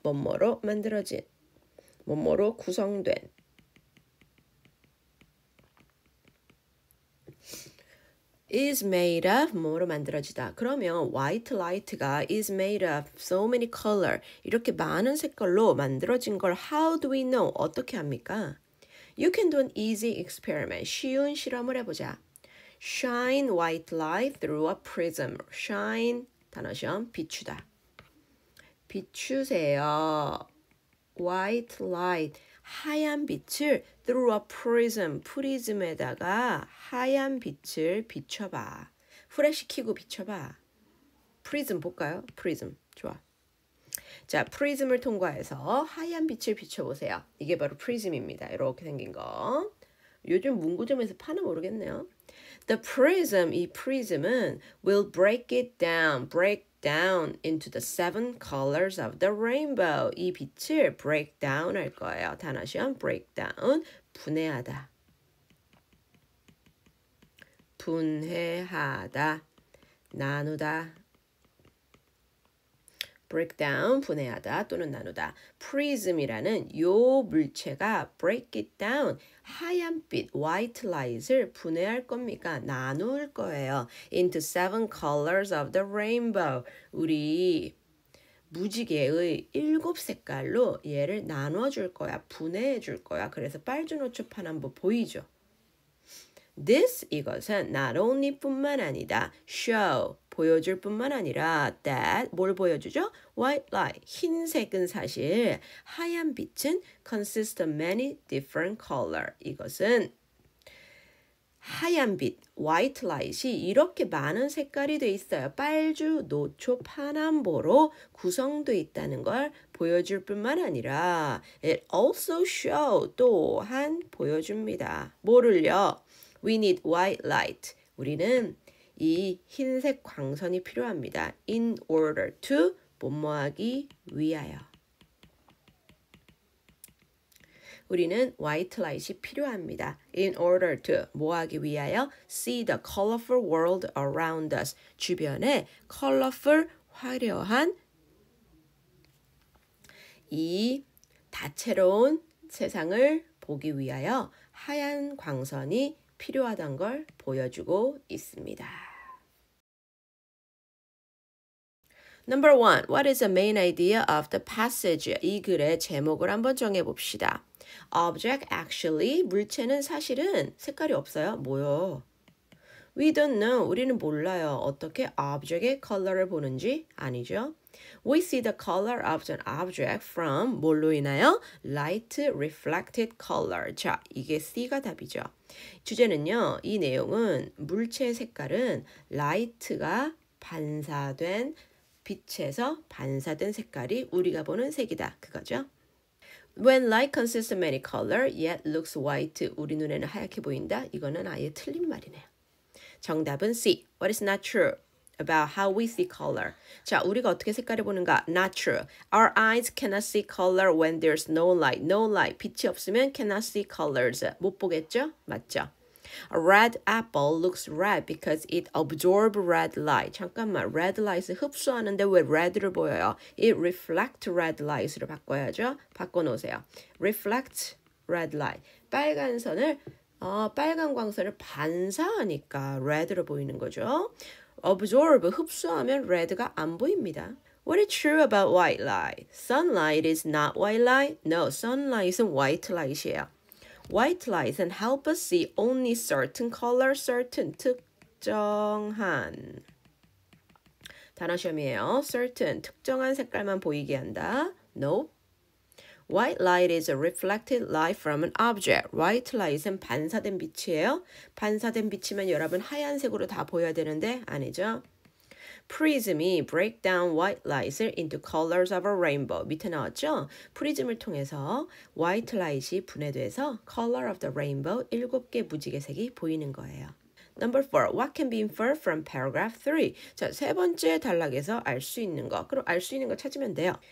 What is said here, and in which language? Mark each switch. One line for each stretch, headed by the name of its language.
Korean: 뭐뭐로 만들어진, 뭐뭐로 구성된.
English: is made of
Korean: 뭐로 만들어지다. 그러면
English: white light가 is made of so many color
Korean: 이렇게 많은 색깔로 만들어진 걸
English: how do we know?
Korean: 어떻게 합니까?
English: You can do an easy experiment.
Korean: 쉬운 실험을 해보자.
English: shine white light through a prism.
Korean: shine 단어 시험 비추다. 비추세요. white light 하얀 빛을
English: through a prism
Korean: 프리즘에다가 하얀 빛을 비춰봐. 후레시키고 비춰봐. 프리즘 볼까요? 프리즘 좋아. 자, 프리즘을 통과해서 하얀 빛을 비춰보세요. 이게 바로 프리즘입니다. 이렇게 생긴 거. 요즘 문구점에서 파나 모르겠네요.
English: The prism,
Korean: 이 프리즘은
English: will break it down, break down into the 7 colors of the rainbow.
Korean: 이 빛을 break down 할 거예요. 단어 시험 break down, 분해하다. 분해하다, 나누다. break down, 분해하다 또는 나누다. prism이라는 요 물체가
English: break it down,
Korean: 하얀빛, white light을 분해할 겁니까? 나눌 거예요.
English: into 7 colors of the rainbow.
Korean: 우리 무지개의 7색깔로 얘를 나눠줄 거야. 분해해줄 거야. 그래서 빨주노초판 한번 보이죠? This, 이것은
English: not only
Korean: 뿐만 아니다. show, 보여줄 뿐만 아니라 that, 뭘 보여주죠?
English: white light,
Korean: 흰색은 사실 하얀 빛은
English: consist of many different color.
Korean: 이것은 하얀 빛, white light이 이렇게 많은 색깔이 돼 있어요. 빨주, 노초, 파남보로 구성되어 있다는 걸 보여줄 뿐만 아니라
English: it also show,
Korean: 또한 보여줍니다. 뭐를요?
English: We need white light.
Korean: 우리는 이 흰색 광선이 필요합니다.
English: In order to,
Korean: 뭐뭐하기 위하여. 우리는 white light이 필요합니다.
English: In order to,
Korean: 뭐하기 위하여?
English: See the colorful world around us.
Korean: 주변에 colorful, 화려한 이 다채로운 세상을 보기 위하여 하얀 광선이 필요하다는 걸 보여주고 있습니다.
English: Number 1. What is the main idea of the passage?
Korean: 이 글의 제목을 한번 정해봅시다.
English: Object actually,
Korean: 물체는 사실은 색깔이 없어요. 뭐요?
English: We don't know.
Korean: 우리는 몰라요. 어떻게 object의 컬러를 보는지 아니죠?
English: We see the color of an object from
Korean: 뭘로 인하여?
English: Light reflected color.
Korean: 자, 이게 C가 답이죠. 주제는요. 이 내용은 물체의 색깔은 light가 반사된 빛에서 반사된 색깔이 우리가 보는 색이다. 그거죠.
English: When light consists of many color, yet looks white.
Korean: 우리 눈에는 하얗게 보인다. 이거는 아예 틀린 말이네요. 정답은 C.
English: What is not true about how we see color?
Korean: 자, 우리가 어떻게 색깔을 보는가?
English: Not true. Our eyes cannot see color when there's no light. No light.
Korean: 빛이 없으면
English: cannot see colors.
Korean: 못 보겠죠? 맞죠?
English: A red apple looks red because it absorbs red light.
Korean: 잠깐만, red light을 흡수하는데 왜 red를 보여요?
English: It reflects red light으로
Korean: 바꿔야죠. 바꿔놓으세요. reflect red light. 빨간 선을 빨간 광선을 반사하니까 red로 보이는 거죠. absorb, 흡수하면 red가 안 보입니다.
English: What is true about white light? Sunlight is not white light?
Korean: No, sunlight은 white light이에요.
English: White light은 help us see only certain color, certain, 특정한.
Korean: 단어 시험이에요. certain, 특정한 색깔만 보이게 한다.
English: No. White light is a reflected light from an object.
Korean: White light은 반사된 빛이에요. 반사된 빛이면 여러분 하얀색으로 다 보여야 되는데 아니죠.
English: prism이 break down white light을 into colors of a rainbow.
Korean: 밑에 나왔죠? 프리즘을 통해서 white light이 분해돼서 color of the rainbow 7개 무지개색이 보이는 거예요.
English: Number 4. What can be inferred from paragraph 3?
Korean: 자, 세 번째 단락에서 알 수 있는 거. 그럼 알 수 있는 거 찾으면 돼요.